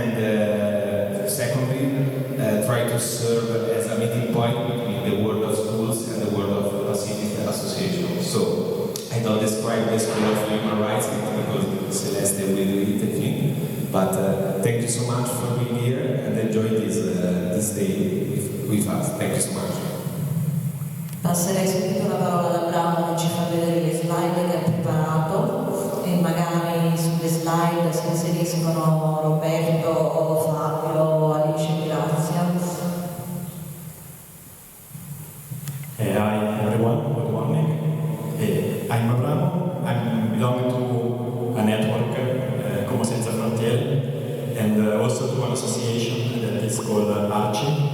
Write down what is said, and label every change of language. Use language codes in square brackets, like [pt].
[en] And secondly, try to serve as a meeting point between the world of schools and the world of cities associations. So I don't describe the School of Human Rights because Celeste will do it, I think. But thank you so much for being here and enjoy this day with us. Thank you so much. [it] Passerei subito la parola ad Abramo che ci fa vedere le slide che ha preparato e magari sulle slide si inseriscono Roberto, Fabio, Alice e Grazia. [en] Hi everyone, good morning. I'm Abramo. I belong to a network, senza, frontiere, and also to an association that is called arci.